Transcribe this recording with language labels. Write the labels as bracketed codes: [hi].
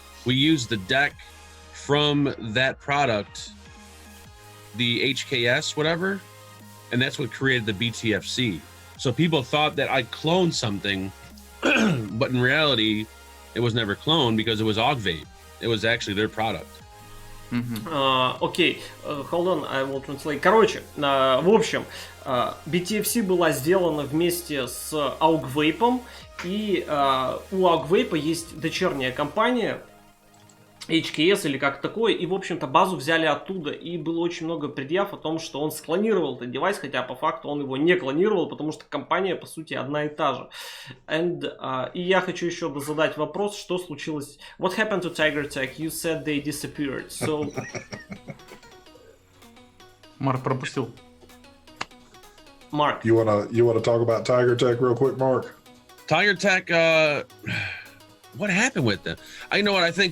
[en] We used the deck from that product, the HKS, whatever, and that's what created the BTFC. So people thought that I cloned something, but in reality, it was never cloned because it was Vape. It was actually their product. [ru] Окей, [en] hold on, I will translate. [ru] Короче, в общем, BTFC была сделана вместе с AUG-Vape, и у AUG-Vape есть дочерняя компания, HKS или как такое, и, в общем-то, базу взяли оттуда, и было очень много предъяв о том, что он склонировал этот девайс, хотя по факту он его не клонировал, потому что компания, по сути, одна и та же. И я хочу еще задать вопрос, что случилось. [en] What happened to Tiger Tech? You said they disappeared, so... [ru] Марк пропустил. [en] Mark. You wanna talk about Tiger Tech real quick, Mark? Tiger Tech, what happened with them? I know what I think.